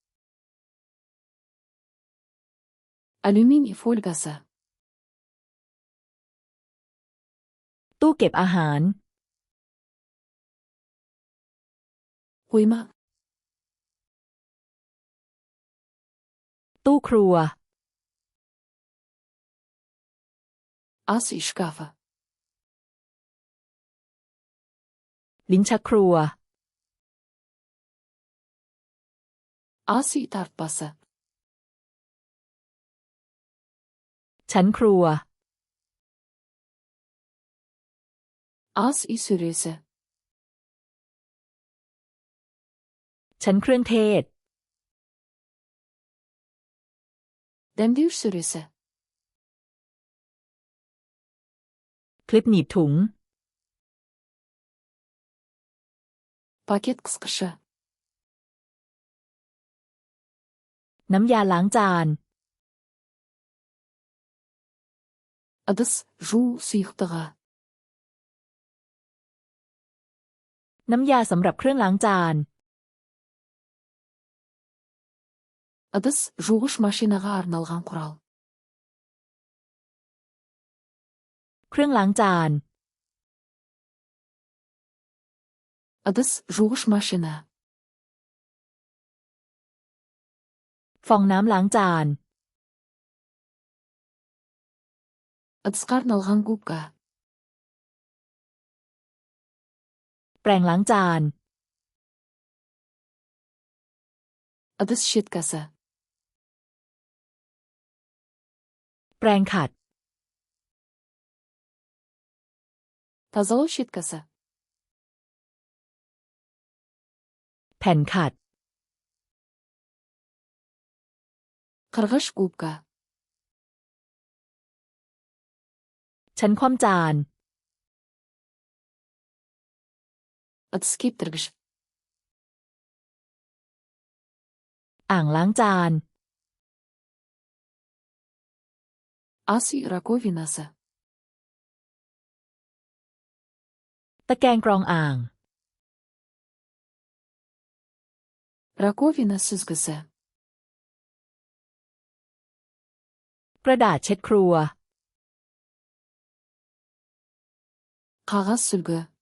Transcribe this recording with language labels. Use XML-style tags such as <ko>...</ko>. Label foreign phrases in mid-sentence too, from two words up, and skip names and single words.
<kk>Алюминий фольгасы.</kk> <th>ตู้เก็บอาหาร</th> <kk>Қойма.</kk> <th>ตู้ครัว</th> <kk>Ас үй шкафы.</kk> <th>ลิ้นชักครัว</th> <kk>Ас үй тартпасы.</kk> <th>ชั้นครัว</th> <kk>Ас үй сөресі.</kk> <th>ชั้นเครื่องเทศ</th> <kk>Дәмдеуіш сөресі.</kk> <th>คลิปหนีบถุง</th> <kk>Пакет қысқышы.</kk> <th>น้ำยาล้างจาน</th> <kk>Ыдыс жуу сұйықтығы.</kk> <th>น้ำยาสำหรับเครื่องล้างจาน</th> <kk>Ыдыс жуғыш машинаға арналған құрал.</kk> <th>เครื่องล้างจาน</th> <kk>Ыдыс жуғыш машина.</kk> <th>ฟองน้ำล้างจาน</th> <kk>Ыдысқа арналған губка.</kk> <th>แปรงล้างจาน</th> <kk>Ыдыс щеткасы.</kk> <th>แปรงขัด</th> <kk>Тазалау щеткасы.</kk> <th>แผ่นขัด</th> <kk>Қырғыш губка.</kk> <th>ชั้นคว่ำจาน</th> <kk>Ыдыс кептіргіш.</kk> <th>อ่างล้างจาน</th> <kk>Ас үй раковинасы.</kk> <th>ตะแกรงกรองอ่าง</th> <kk>Раковина сүзгісі.</kk> <th>กระดาษเช็ดครัว</th> <kk>Қағаз сүлгі.</kk>